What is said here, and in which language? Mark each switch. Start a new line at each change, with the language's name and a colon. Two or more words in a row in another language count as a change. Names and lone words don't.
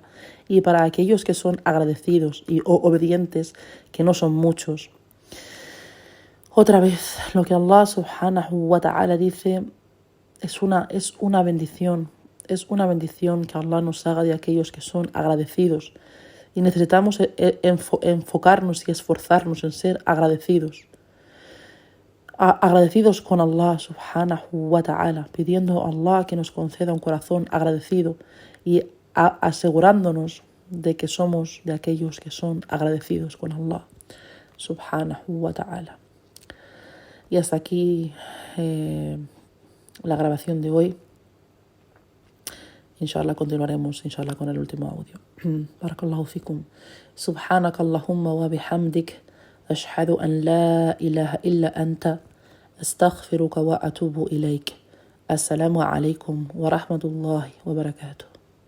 Spanish: Y para aquellos que son agradecidos y obedientes, que no son muchos, otra vez lo que Allah
Arabic: سبحانه وتعالى
Spanish: dice es una bendición que Allah nos haga de aquellos que son agradecidos, y necesitamos enfocarnos y esforzarnos en ser agradecidos con Allah
Arabic: سبحانه وتعالى,
Spanish: pidiendo a Allah que nos conceda un corazón agradecido y asegurándonos de que somos de aquellos que son agradecidos con Allah
Arabic: سبحانه وتعالى.
Spanish: Y hasta aquí la grabación de hoy. Inshallah continuaremos con el último audio.
Arabic: بارك الله فيكم. سبحانك اللهم وبحمدك، أشهد أن لا إله إلا أنت، أستغفرك وأتوب إليك. السلام عليكم ورحمة الله وبركاته.